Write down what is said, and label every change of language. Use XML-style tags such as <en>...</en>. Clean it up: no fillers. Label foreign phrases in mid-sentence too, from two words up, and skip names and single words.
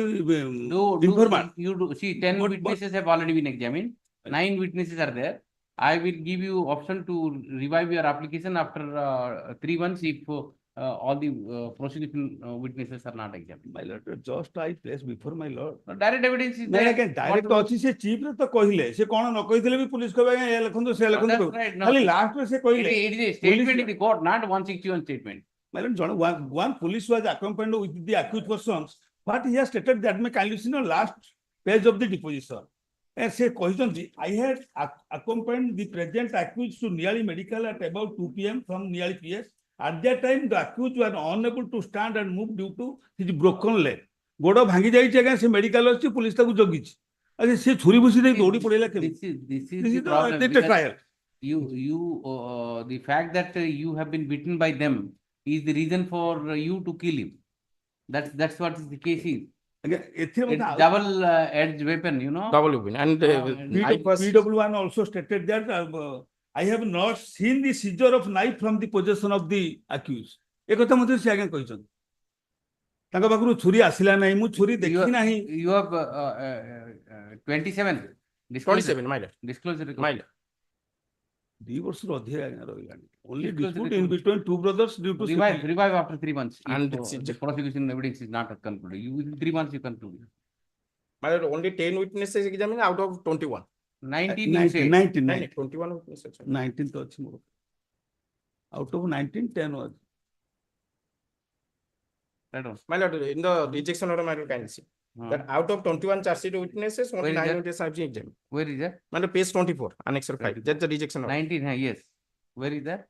<en>See, 10 witnesses have already been examined. 9 witnesses are there. I will give you option to revive your application after 3 months if all the prosecution witnesses are not examined. My lord, just I place before my lord. Direct evidence is</en> <or>ନାଇଁ</or> <en>there.</en> <or>ଆଜ୍ଞା ଡାଇରେକ୍ଟ ଅଛି ସେ ଚିଫ୍ ରେ ତ କହିଲେ ସେ କଣ ନ କହିଥିଲେ ବି ପୁଲିସ କହିବେ ଆଜ୍ଞା ଏ ଲେଖନ୍ତୁ ସେ ଲେଖନ୍ତୁ ଖାଲି ଲାଷ୍ଟ ରେ ସେ କହିଲେ</or> <en>It is a statement in the court, not 161 statement. my lord ଜଣେ one police was accompanied with the accused persons but he has stated that may kindly see the last page of the deposition and</en> <or>ସେ କହିଛନ୍ତି</or> <en>I had accompanied the present accused to Niali medical at about 2 p.m. from Niali PS. At that time the accused was unable to stand and move due to his broken leg.</en> <or>ଗୋଡ ଭାଙ୍ଗି ଯାଇଛି ଆଜ୍ଞା ସେ ମେଡିକାଲ ଅଛି ପୁଲିସ ତାକୁ ଜଗିଛି ଆଜ୍ଞା ସେ ଛୁରୀ ଭୁସି ଦେଇ ଦୌଡ଼ି ପଡିଲା କେମିତି</or> <en>This is the problem. trial. The fact that you have been beaten by them is the reason for you to kill him. That's what the case is.</en> <or>ଆଜ୍ଞା ଏଥିରେ</or> <en>It's double edged weapon, you know. Double weapon. And PW1 also stated that I have not seen the seizure of knife from the possession of the accused.</en> <or>ଏ କଥା ମଧ୍ୟ ସେ ଆଜ୍ଞା କହିଛନ୍ତି ତାଙ୍କ ପାଖରୁ ଛୁରୀ ଆସିଲା ନାହିଁ ମୁଁ ଛୁରୀ ଦେଖି ନାହିଁ</or> <en>You have 27. 27, my lord. Disclosure. My lord. 2</en> <or>ବର୍ଷରୁ ଅଧିକ ଆଜ୍ଞା ରହିଲାଣି</or> <en>only dispute in between two brothers due to Revive after 3 months. And If the prosecution evidence is not concluded, you within 3 months you conclude. My lord, only 10 witnesses examined out of 21. 19 you say. 19 21 witnesses.</en> <or>19 ତ ଅଛି ମୋର</or> <en>out of 19 10 was Right on. My lord, in the rejection order, my lord, can see that out of 21 charge sheet witnesses, only Where is 9 that? witnesses have been examined. Where is that? My lord, page 24, Annex 5. That's the rejection order. 19, yes. Where is that?</en>